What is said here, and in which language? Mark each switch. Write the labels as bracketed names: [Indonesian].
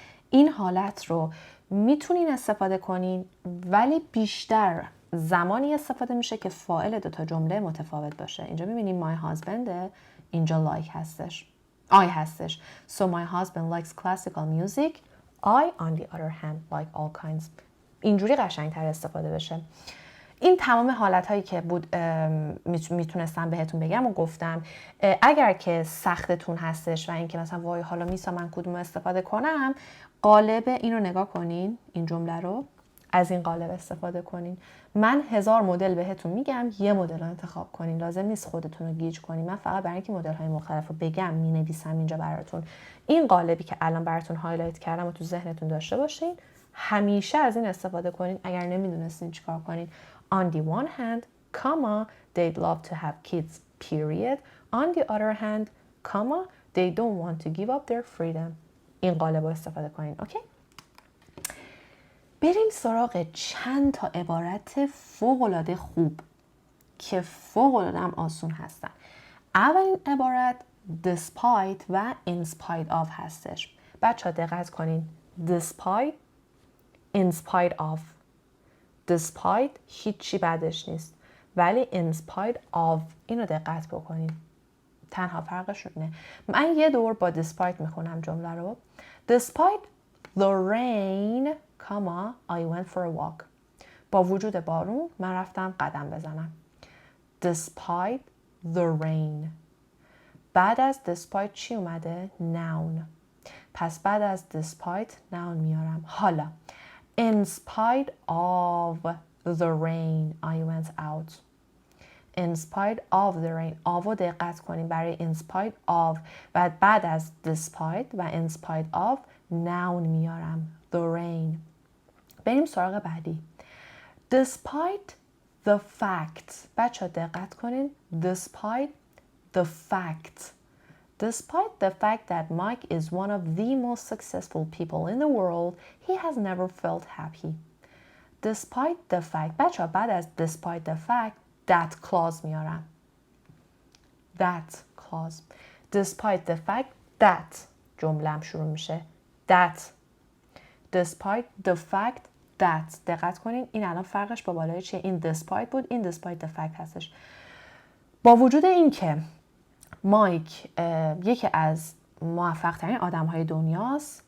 [Persian] این حالت رو میتونین استفاده کنین ولی بیشتر زمانی استفاده میشه که فاعل دوتا جمله متفاوت باشه. اینجا میبینیم [English] my husband، [Persian] اینجا like هستش. I هستش. [English] So my husband likes classical music. I on the other hand like all kinds. [Persian] اینجوری قشنگتر استفاده بشه. این تمام حالت‌هایی که بود میتونستم بهتون بگم و گفتم. اگر که سختتون هستش و اینکه مثلا وای حالا میسا من کدوم استفاده کنم، قالب این رو نگاه کنین، این جمله رو از این قالب استفاده کنین. من 1000 مدل بهتون میگم، یه مدل رو انتخاب کنین. لازم نیست خودتون رو گیج کنین. من فقط برای اینکه مدل های مختلف رو بگم مینویسم اینجا براتون. این قالبی که الان براتون هایلایت کردم و تو ذهنتون داشته باشین. همیشه از این استفاده کنین. اگر نمیدونستین چیکار کنین. [English] On the one hand, comma, they'd love to have kids, period. On the other hand, comma, they don't want to give up their freedom. [Persian] این قالب رو استفاده کنین. اوکی؟ بریم سراغ چند تا عبارت فوق‌العاده خوب که فوق‌العاده هم آسون هستن. اولین عبارت despite و in spite of هستش. بچه ها دقت کنین. despite in spite of. despite هیچی بعدش نیست، ولی in spite of اینو دقت بکنین. تنها فرقشون اینه. من یه دور با despite میخونم جمله رو. [English] Despite the rain, I went for a walk. [Persian] با وجود بارون من رفتم قدم بزنم. [English] Despite the rain. [Persian] بعد از despite چی اومده؟ noun. پس بعد از despite noun میارم. حالا [English] in spite of the rain I went out. In spite of the rain. [Persian] آو دقت کنیم برای in spite of و بعد از despite و in spite of noun میارم. [English] The rain. [Persian] بریم سراغ بعدی. [English] Despite the fact. [Persian] بچه ها دقت کنین. [English] Despite the fact. Despite the fact that Mike is one of the most successful people in the world, he has never felt happy. Despite the fact. [Persian] بچه ها بعد از despite the fact that clause میارم. [English] That clause. Despite the fact that [Persian] جمله‌ام شروع میشه. [English] That. Despite the fact that. [Persian] دقت کنین این الان فرقش با بالای چیه؟ این despite بود، این despite the fact هستش. با وجود این که مایک یکی از موفق ترین آدم های دنیاست.